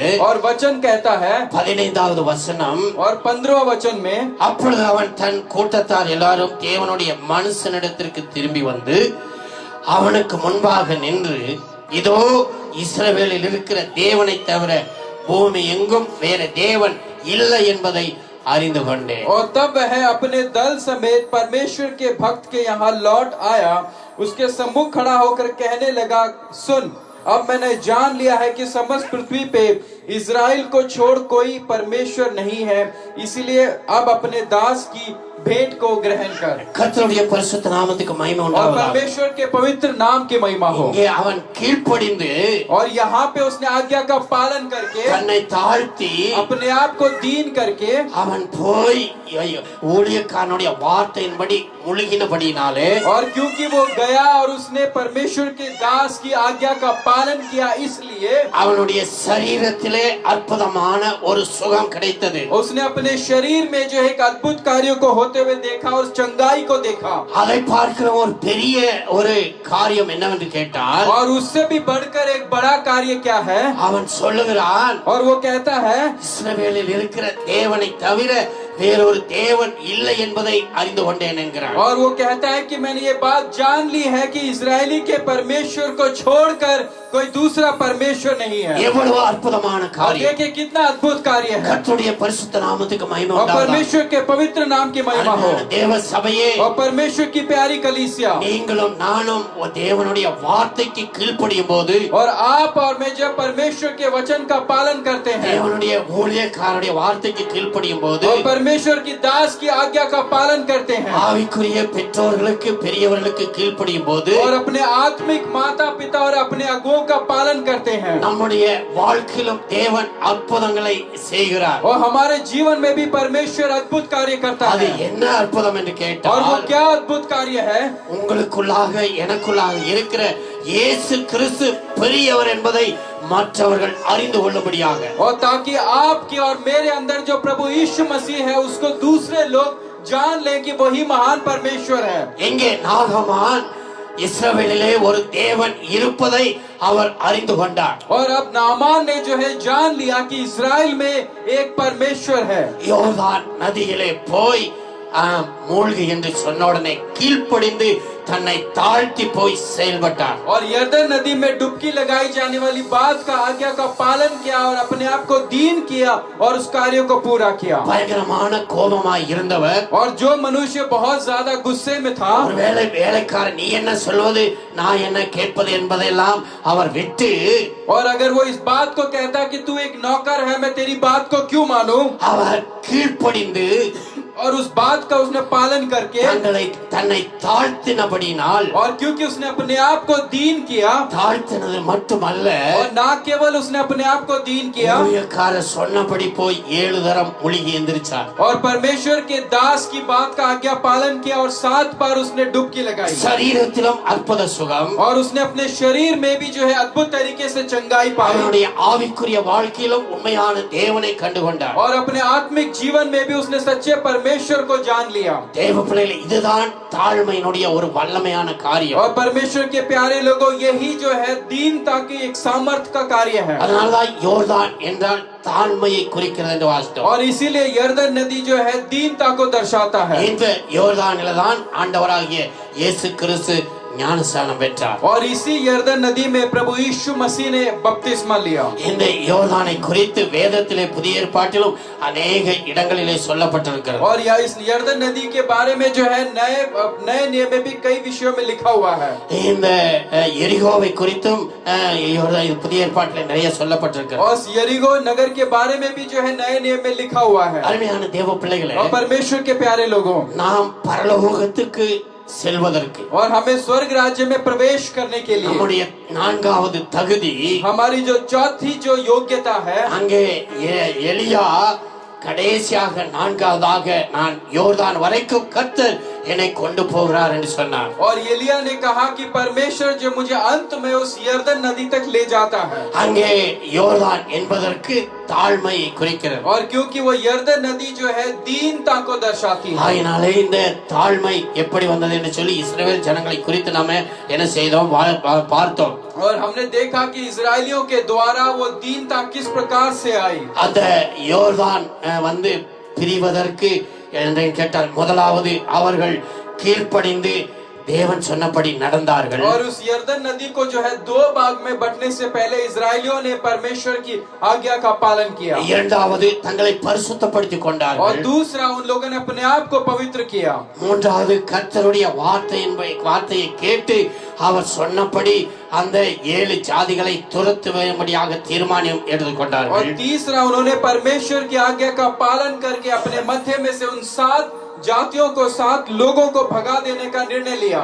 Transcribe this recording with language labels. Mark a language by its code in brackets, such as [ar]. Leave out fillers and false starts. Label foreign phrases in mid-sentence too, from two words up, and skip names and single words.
[hi] और वचन कहता है [ta] 15வது வசனம், [hi] और 15वां वचन में, [ta] அப்பொழுது அவன் தன் கூட்டத்தார் எல்லாரும் தேவனுடைய மனுஷனிடத்திற்கு திரும்பி வந்து அவனுக்கு முன்பாக நின்று, இதோ இஸ்ரவேலில் இருக்கிற தேவனை தவிர பூமி எங்கும் வேற தேவன் இல்லை என்பதை அறிந்து கொண்டேன். [hi] और तब वह अपने दल समेत परमेश्वर के भक्त के यहाँ लौट आया, उसके सम्मुख खड़ा होकर कहने लगा, सुन, अब मैंने जान लिया है कि समस्त पृथ्वी पे इज़राइल को छोड़ कोई परमेश्वर नहीं है, इसलिए अब अपने दास की भेंट को ग्रहण कर। [ta] கர்த்தருடைய பரிசுத்த நாமத்துக்கு மகிமை [hi] और [ta] உண்டாவதாக. [hi] परमेश्वर के पवित्र नाम की महिमा हो। [ta] இங்கே அவன் கீழ்ப்படிந்து [hi] और यहाँ पे उसने आज्ञा का पालन करके, [ta] தன்னை தாழ்த்தி [hi] अपने आप को दीन करके, [ta] அவன் போய் ஊழியக்காரனுடைய வார்த்தையின்படி முழுகினபடினாலே, [hi] और क्योंकि वो गया और उसने परमेश्वर के दास की आज्ञा का पालन किया, इसलिए [ta] அவனுடைய சரீரத்திலே அற்புதமான ஒரு சுகம் கிடைத்தது. [hi] उसने अपने शरीर में जो एक अद्भुत कार्यों को होते हुए देखा और चंगाई को देखा। [ta] அதை பார்க்கிற ஒரு பெரிய ஒரு காரியம் என்னவென்று கேட்டால், [hi] और उससे भी बढ़कर एक बड़ा कार्य क्या है? [ta] அவன் சொல்லுகிறான், [hi] और वो कहता है, [ta] இஸ்ரவேலில் இருக்கிற தேவனை தவிர வேறொரு தேவன் இல்லை என்பதை அறிந்து கொண்டேன் என்கிறான். [hi] और वो कहता है कि मैंने ये बात जान ली है कि इजरायली के परमेश्वर को छोड़कर कोई दूसरा परमेश्वर नहीं है। [ta] எவ்வளவு அற்புதமான [hi] और [ta] காரியம். [hi] देखिए कितना अद्भुत कार्य है। [ta] கர்த்தருடைய பரிசுத்த நாமத்துக்கு மகிமை [hi] और [ta] உண்டாவதாக. [hi] परमेश्वर के पवित्र नाम की महिमा हो। [ta] தேவ சபையே, [hi] और परमेश्वर की प्यारी कलीसिया, [ta] நீங்களும் நானும் தேவனுடைய வார்த்தைக்கு கீழ்ப்படியும் போது, [hi] और आप और मैं जब परमेश्वर के वचन का पालन करते हैं, [ta] தேவனுடைய ஊழியக்காரனுடைய வார்த்தைக்கு கீழ்ப்படியும் போது, [hi] और परमेश्वर की दास की आज्ञा का पालन करते हैं, [ta] ஆவிக்குரிய பெற்றோர்களுக்கு பெரியவர்களுக்கு கீழ்ப்படியும் போது, [hi] और अपने आत्मिक माता पिता और अपने अगुओं का पालन करते हैं, [ta] நம்முடைய வாழ்க்கையிலும் தேவன் அற்புதங்களை செய்கிறார். [hi] और हमारे जीवन में भी परमेश्वर अद्भुत कार्य करता [ta] அது [hi] है। [ta] என்ன அற்புதம் என்று [hi] और वो [ta] கேட்டால், [hi] क्या अद्भुत कार्य है? [ta] உங்களுக்குள்ளாக எனக்குள்ளாக இருக்கிற இயேசு கிறிஸ்து பெரியவர் என்பதை மற்றவர்கள் அறிந்து கொள்ளும்படியாக, [hi] और ताकि आपके और मेरे अंदर जो प्रभु यीशु मसीह है उसको दूसरे लोग जान लें कि वही महान परमेश्वर है। [ta] எங்கே நாகமான் இஸ்ரவேலிலே ஒரு தேவன் இருப்பதை அவர் அறிந்து கொண்டார். [hi] और अब नामान ने जो है जान लिया कि इस्राएल में एक परमेश्वर है। [ta] யோர்தான் நதியிலே போய் மூழ்கு என்று சொன்ன உடனே கீழ்ப்படிந்து தன்னை தாழ்த்தி போய் செயல்பட்டார். [hi] और यरदन नदी में डुबकी लगाई जाने वाली बात का आज्ञा का पालन किया और अपने आप को दीन किया और उस कार्य को पूरा किया। [ta] பயங்கரமான கோபமாய் இருந்தவர், [hi] और जो मनुष्य बहुत ज्यादा गुस्से में था, [ta] ஒருவேளை வேலைக்காரன் நீ என்ன சொல்வது நான் என்ன கேட்பது என்பதெல்லாம் அவர் விட்டு, [hi] और अगर वो इस बात को कहता कि तू एक नौकर है, मैं तेरी बात को क्यों मानूं, [ta] அவர் கீழ்ப்படிந்து [hi] और उस बात का उसने पालन करके, [ta] தன்னை தாழ்த்தினபடினால், [hi] और क्योंकि उसने अपने आप को दीन किया, [ta] தாழ்த்தினது மட்டுமல்ல, [hi] और ना केवल उसने अपने आप को दीन किया, [ta] ஊழியக்காரர் சொன்னபடி போய் 7 தரம் முழுகி எந்திரிச்சார். [hi] और परमेश्वर के दास की बात का आज्ञा पालन किया और 7 बार उसने डुबकी लगाई। [ta] சரீரத்திலும் அற்புத சுகம், [hi] और उसने अपने शरीर में भी जो है अद्भुत तरीके से चंगाई पाई, [ta] அவருடைய ஆவிக்குரிய வாழ்க்கையிலும் உண்மையான தேவனை கண்டுகொண்டார். [hi] और अपने आत्मिक जीवन में भी उसने सच्चे परमेश्वर को जान लिया। [ta] தேவ பிள்ளைகளே, இதுதான் தாழ்மையினுடைய ஒரு வல்லமையான காரியம். [hi] और परमेश्वर के प्यारे लोगों, यही जो है दीनता की एक सामर्थ्य का कार्य है। [ta] அதனால்தான் யோர்தான் என்றால் தாழ்மையை குறிக்கிறது என்று வாசித்தோம். [hi] और इसीलिए यरदन नदी जो है दीनता को दर्शाता है। [ta] இந்த யோர்தானில தான் ஆண்டவராகிய இயேசு கிறிஸ்து ஞானஸ்நானம் பெற்றார். [hi] और इसी यरदन नदी में प्रभु यीशु मसीह ने बपतिस्मा लिया। [ta] இந்த யோர்தானை குறித்து வேதத்திலே புதிய ஏற்பாட்டிலும் अनेक இடங்களிலே சொல்லப்பட்டிருக்கிறது. [hi] और या इस यरदन नदी के बारे में जो है नए नियम में भी कई विषयों में लिखा हुआ है। [ta] இந்த எரிகோவை குறித்தும் புதிய ஏற்பாட்டிலே நிறைய சொல்லப்பட்டிருக்கிறது. [hi] और यरीगो नगर के बारे में भी जो है नए नियम में लिखा हुआ है। [ta] அருமையான தேவ பிள்ளைகளே, [hi] और परमेश्वर के प्यारे लोगों, [ta] நாம் பரலோகத்துக்கு செல்வதற்கு, [hi] और हमें स्वर्ग राज्य में प्रवेश करने के लिए [ta] நம்முடைய 4வது தகுதி, [hi] हमारी जो चौथी जो योग्यता है, [ta] அங்கே எலியா கடைசியாக 4வதாக நான் யோர்தான் வரைக்கும் கர்த்தர் என்னை கொண்டு போகிறார் என்று சொன்னார். [hi] और एलिया ने कहा कि परमेश्वर जो मुझे अंत में उस यरदन नदी तक ले जाता है। [ta] அங்கே யோர்தான் என்பதற்கு தாழ்மையை குறிக்கிறது. [hi] और क्योंकि वो यरदन नदी जो है दीनता को दर्शाती है। [ta] ஆயினாலே இந்த தாழ்மை எப்படி வந்தது என்று சொல்லி இஸ்ரவேல் ஜனங்களை குறித்து நாம என்ன செய்தோம், பார்த்தோம். [hi] और हमने देखा कि इजरायलियों के द्वारा वो दीनता किस प्रकार से आई। [ta] அந்த யோர்தான் வந்து பிரிவதற்கு என்று கேட்டால், முதலாவது அவர்கள் கீழ்ப்படிந்து தேவன் சொன்னபடி நடந்தார்கள். [hi] और उस यरदन नदी को जो है दो भाग में बंटने से पहले इजरायलियों ने परमेश्वर की आज्ञा का पालन किया. [ta] இரண்டாவது தங்களை பரிசுத்தப்படுத்திக் [hi] और [ta] கொண்டார்கள். [hi] दूसरा उन लोगों ने अपने आप को पवित्र किया. [ta] மூன்றாவது கர்த்தருடைய வார்த்தையை கேட்டு அவர் சொன்னபடி அந்த 7 ஜாதிகளை துரத்தும்படியாக தீர்மானம் எடுத்துக்கொண்டார்கள். [hi] और तीसरा उन्होंने परमेश्वर की आज्ञा का पालन करके अपने मध्य में से उन 7 जातियों को 7 लोगों को भगा देने का निर्णय लिया.